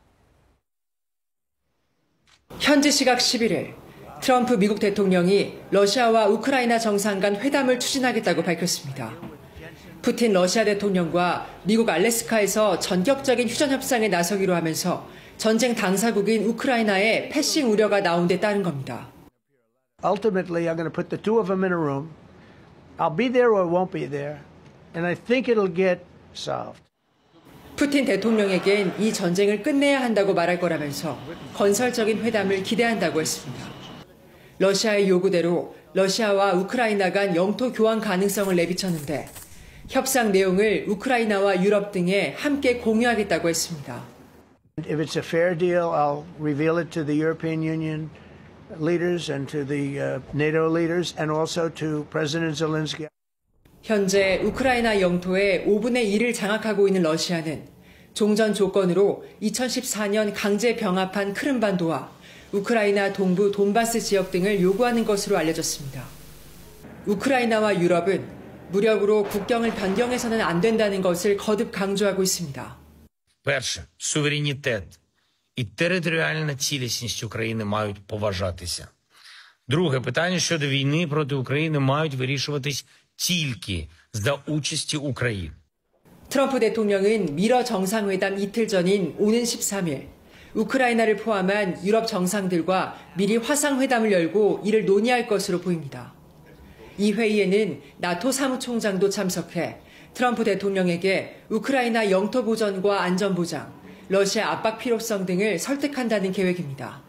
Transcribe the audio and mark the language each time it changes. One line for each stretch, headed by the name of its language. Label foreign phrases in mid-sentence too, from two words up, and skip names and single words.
Korean: 현지 시각 11일 트럼프 미국 대통령이 러시아와 우크라이나 정상 간 회담을 추진하겠다고 밝혔습니다. 푸틴 러시아 대통령과 미국 알래스카에서 전격적인 휴전 협상에 나서기로 하면서 전쟁 당사국인 우크라이나에 패싱 우려가 나온 데 따른 겁니다.
English: Ultimately, I'm going to put the two of them in a room. I'll be there or won't be there. And I think it'll get solved.
Korean: 푸틴 대통령에겐 이 전쟁을 끝내야 한다고 말할 거라면서 건설적인 회담을 기대한다고 했습니다. 러시아의 요구대로 러시아와 우크라이나 간 영토 교환 가능성을 내비쳤는데 협상 내용을 우크라이나와 유럽 등에 함께 공유하겠다고 했습니다.
English: If it's a fair deal, I'll reveal it to the European Union leaders and to the NATO leaders and also to President Zelensky.
Korean: 현재 우크라이나 영토의 5분의 1을 장악하고 있는 러시아는 종전 조건으로 2014년 강제 병합한 크림반도와 우크라이나 동부 돈바스 지역 등을 요구하는 것으로 알려졌습니다. 우크라이나와 유럽은 무력으로 국경을 변경해서는 안 된다는 것을 거듭 강조하고 있습니다.
Ukrainian: Перше, суверенітет і територіальна цілісність України мають поважатися. Друге, питання щодо війни проти України мають вирішуватись тільки за участі України.
Korean: 트럼프 대통령은 미러 정상회담 이틀 전인 오는 13일 우크라이나를 포함한 유럽 정상들과 미리 화상회담을 열고 이를 논의할 것으로 보입니다. 이 회의에는 나토 사무총장도 참석해 트럼프 대통령에게 우크라이나 영토 보전과 안전 보장, 러시아 압박 필요성 등을 설득한다는 계획입니다.